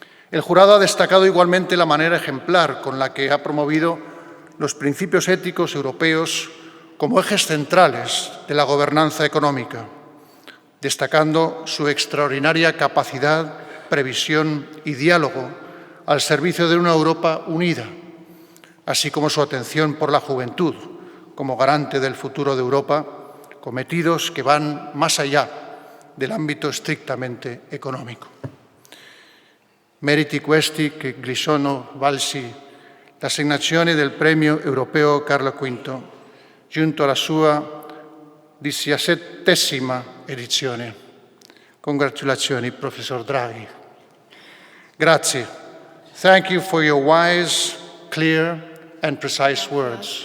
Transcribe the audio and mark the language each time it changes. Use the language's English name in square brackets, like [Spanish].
[Spanish] El jurado ha destacado igualmente la manera ejemplar con la que ha promovido los principios éticos europeos como ejes centrales de la gobernanza económica, destacando su extraordinaria capacidad, previsión y diálogo al servicio de una Europa unida, así como su atención por la juventud como garante del futuro de Europa, cometidos que van más allá del ámbito estrictamente económico. [Italian] Meriti questi che gli sono valsi l'assegnazione del premio europeo Carlo V, giunto alla sua 17ª edizione. Congratulazioni, Professor Draghi. Grazie. [English] Thank you for your wise, clear and precise words.